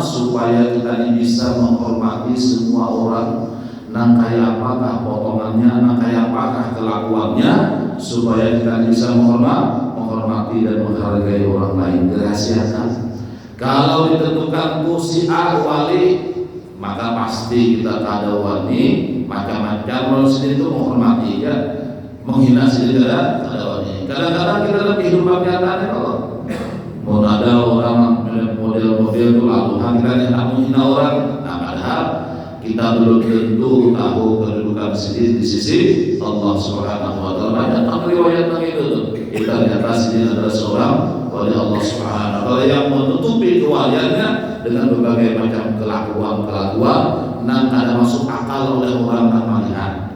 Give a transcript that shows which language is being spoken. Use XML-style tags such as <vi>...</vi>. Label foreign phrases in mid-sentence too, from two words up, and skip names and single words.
<id>Supaya kita bisa menghormati semua orang.</id> <bjn>Nang kayak apakah potongannya, nang kayak apakah kelakuannya, supaya kita bisa menghormati dan menghargai orang lain. Dirahasiakan. Kalau ditentukan si A wali, maka pasti kita kada wani, macam-macam manusia itu menghormati ya, menghina sendiri kada wani.</bjn> <id>Kadang-kadang kita dalam kehidupan nyata kalau mau ada orang model itu lalu kita tidak menghina orang, nah padahal kita belum tentu tahu kedudukan sendiri di sisi</id> <ar>الله سبحانه وتعالى.</ar> <id>Banyak riwayat tentang itu. Kita di atas ini adalah seorang wali</id> <ar>الله سبحانه وتعالى</ar> <id>yang menutupi kewaliannya dengan berbagai macam kelakuan yang ada masuk akal oleh orang yang melihat.</id>